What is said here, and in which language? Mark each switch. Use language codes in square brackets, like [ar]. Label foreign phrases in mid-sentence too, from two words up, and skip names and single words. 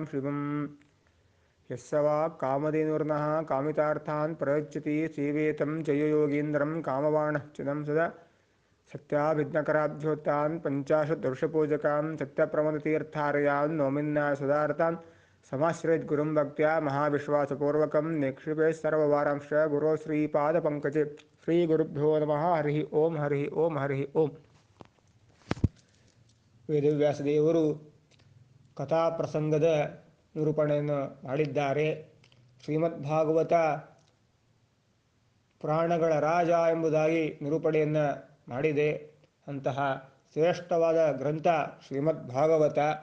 [sa] शिवम् यस्य वाक्कामधेनुर्नः कामितार्थान् प्रयच्छति सेवेतं जययोगीन्द्रं कामवाणः चिदं सदा सत्याभिज्ञकराब्धोत्तान् पञ्चाशद्वर्षपूजकान् सत्यप्रमदतीर्थार्यान् नौमिन्याय सुधारतान् समाश्रयद्गुरुं भक्त्या महाविश्वासपूर्वकं निक्षिपे सर्ववारांश्च गुरो श्रीपादपङ्कजे श्रीगुरुभ्यो नमः हरिः ओಂ हरिः ओಂ हरिः ओಂ. [kn] ವೇದವ್ಯಾಸದೇವರು ಕಥಾಪ್ರಸಂಗದ ನಿರೂಪಣೆಯನ್ನು ಮಾಡಿದ್ದಾರೆ. ಶ್ರೀಮದ್ಭಾಗವತ ಪುರಾಣಗಳ ರಾಜ ಎಂಬುದಾಗಿ ನಿರೂಪಣೆಯನ್ನು ಮಾಡಿದೆ. ಅಂತಹ ಶ್ರೇಷ್ಠವಾದ ಗ್ರಂಥ ಶ್ರೀಮದ್ಭಾಗವತ.